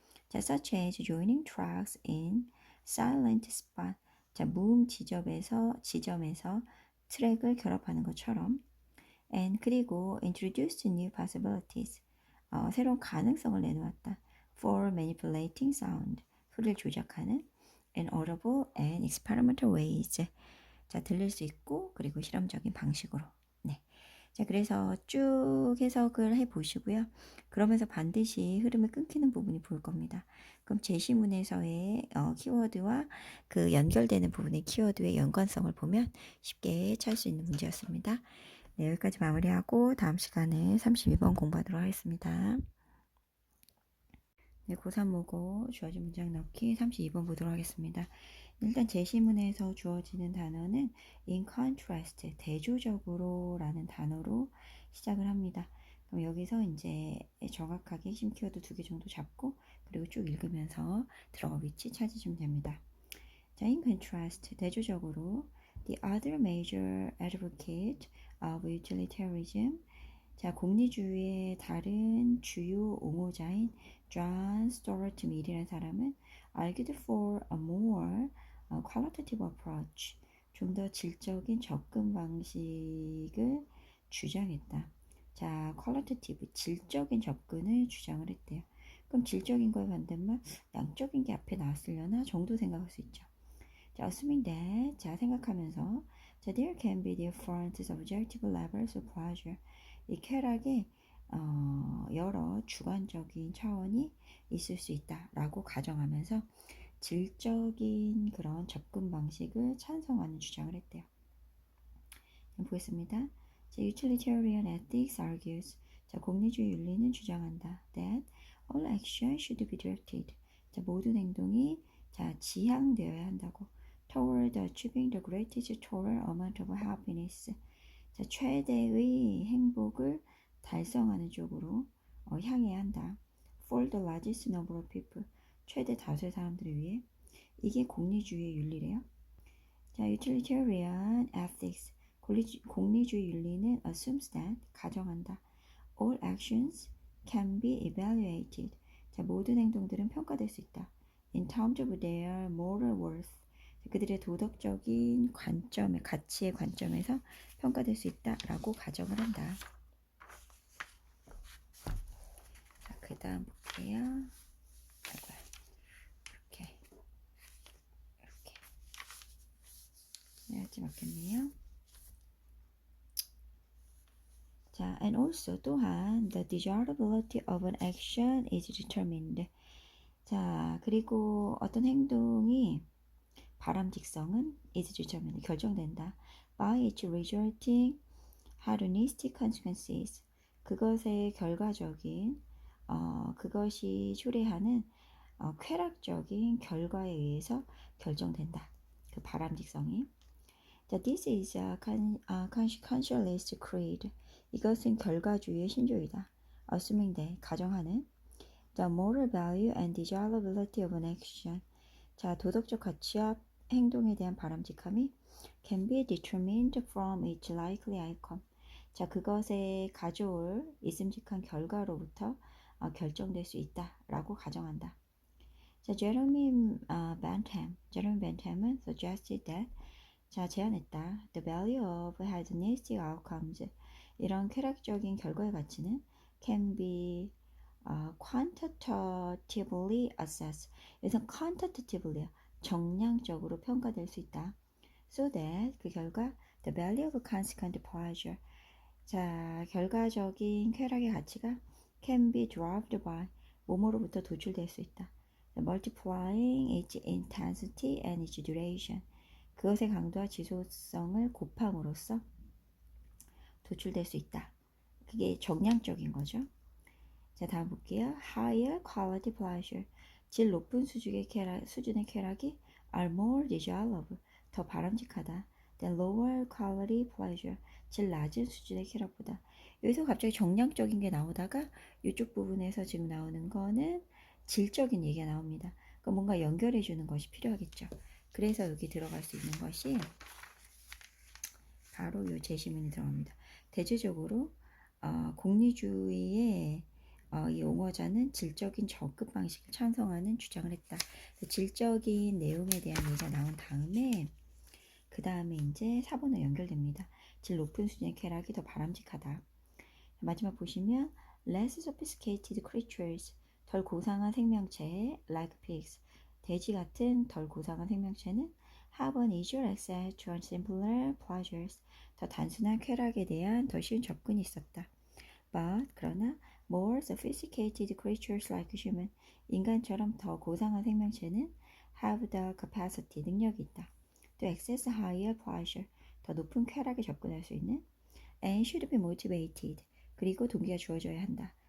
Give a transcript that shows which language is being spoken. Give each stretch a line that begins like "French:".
Korean: 자,
English: such as joining tracks in silent spot.
Korean: 자, 무음 지점에서 트랙을 결합하는 것처럼.
English: And
Korean: 그리고
English: introduced new possibilities.
Korean: 새로운 가능성을 내놓았다.
English: For manipulating sound.
Korean: 소리를 조작하는
English: and audible and experimental ways.
Korean: 자, 들릴 수 있고 그리고 실험적인 방식으로. 네. 자, 그래서 쭉 해석을 해 보시고요. 그러면서 반드시 흐름을 끊기는 부분이 보일 겁니다. 그럼 제시문에서의 키워드와 그 연결되는 부분의 키워드의 연관성을 보면 쉽게 찾을 수 있는 문제였습니다. 네, 여기까지 마무리하고 다음 시간에 32번 공부하도록 하겠습니다. 네, 고3 모고 주어진 문장 넣기 32번 보도록 하겠습니다. 일단 제시문에서 주어지는 단어는
English: in contrast,
Korean: 대조적으로 라는 단어로 시작을 합니다. 그럼 여기서 이제 정확하게 핵심 키워드 2개 정도 잡고 그리고 쭉 읽으면서 들어가 위치 찾으시면 됩니다. 자,
English: in contrast,
Korean: 대조적으로
English: the other major advocate of utilitarianism.
Korean: 자, 공리주의의 다른 주요 옹호자인 존 스튜어트 밀이라는 사람은
English: argued for a more qualitative approach,
Korean: 좀 더 질적인 접근 방식을 주장했다. 자,
English: qualitative,
Korean: 질적인 접근을 주장을 했대요. 그럼 질적인 거의 반대말, 양적인 게 앞에 나왔으려나 정도 생각할 수 있죠. 자,
English: assuming that,
Korean: 자, 생각하면서, 자,
English: there can be different subjective levels of pleasure.
Korean: 이 쾌락에 여러 주관적인 차원이 있을 수 있다라고 가정하면서 질적인 그런 접근 방식을 찬성하는 주장을 했대요. 보겠습니다. 자,
English: utilitarian ethics argues.
Korean: 자, 공리주의 윤리는 주장한다.
English: That all action should be directed.
Korean: 자, 모든 행동이 지향되어야 한다고.
English: Toward achieving the greatest total amount of happiness.
Korean: 자, 최대의 행복을 달성하는 쪽으로 향해야 한다.
English: For the largest number of people.
Korean: 최대 다수의 사람들을 위해. 이게 공리주의의 윤리래요. 자,
English: utilitarian ethics.
Korean: 공리주의 윤리는
English: assumes that,
Korean: 가정한다.
English: All actions can be evaluated.
Korean: 자, 모든 행동들은 평가될 수 있다.
English: In terms of their moral worth.
Korean: 그들의 도덕적인 관점의 가치의 관점에서 평가될 수 있다라고 가정을 한다. 자, 그 다음 볼게요. 이렇게 해야지 맞겠네요. 자,
English: and also
Korean: 또한
English: the desirability of an action is determined.
Korean: 자, 그리고 어떤 행동이 바람직성은
English: is determined,
Korean: 결정된다.
English: by its resulting hedonistic consequences.
Korean: 그것의 결과적인 그것이 초래하는 쾌락적인 결과에 의해서 결정된다. 그 바람직성이.
English: 자, this is a conscientious creed.
Korean: 이것은 결과주의의 신조이다.
English: assuming that,
Korean: 가정하는
English: the moral value and desirability of an action.
Korean: 자, 도덕적 가치와 행동에 대한 바람직함이
English: can be determined from its likely outcome.
Korean: 자, 그것에 가져올 있음직한 결과로부터 결정될 수 있다라고 가정한다. 자, 제레미 벤햄은
English: suggested that,
Korean: 자, 제안했다.
English: The value of hedonistic outcomes.
Korean: 이런 쾌락적인 결과의 가치는
English: can be quantitatively assessed.
Korean: 여기서
English: quantitatively,
Korean: 정량적으로 평가될 수 있다.
English: So that,
Korean: 그 결과
English: the value of consequent pleasure.
Korean: 자, 결과적인 쾌락의 가치가
English: can be derived by,
Korean: 몸으로부터 도출될 수 있다.
English: multiplying its intensity and its duration.
Korean: 그것의 강도와 지속성을 곱함으로써 도출될 수 있다. 그게 정량적인 거죠. 자, 다음 볼게요.
English: Higher quality pleasure.
Korean: 질 높은 수준의 쾌락이
English: are more desirable.
Korean: 더 바람직하다.
English: than lower quality pleasure.
Korean: 질 낮은 수준의 쾌락보다. 여기서 갑자기 정량적인 게 나오다가 이쪽 부분에서 지금 나오는 거는 질적인 얘기가 나옵니다. 그럼 뭔가 연결해 주는 것이 필요하겠죠. 그래서 여기 들어갈 수 있는 것이 바로 이 제시문이 들어갑니다. 대체적으로 공리주의의 이 옹호자는 질적인 접근 방식을 찬성하는 주장을 했다. 질적인 내용에 대한 얘기가 나온 다음에 그 다음에 이제 4번으로 연결됩니다. 질 높은 수준의 쾌락이 더 바람직하다. 마지막 보시면
English: less sophisticated creatures
Korean: 덜 고상한 생명체
English: like pigs
Korean: 돼지 같은 덜 고상한 생명체는
English: have an easier access to simpler pleasures
Korean: 더 단순한 쾌락에 대한 더 쉬운 접근이 있었다.
English: But
Korean: 그러나
English: more sophisticated creatures like human
Korean: 인간처럼 더 고상한 생명체는
English: have the capacity
Korean: 능력이 있다.
English: to access higher pleasure
Korean: 더 높은 쾌락에 접근할 수 있는
English: and should be motivated
Korean: 그리고 동기가 주어져야 한다.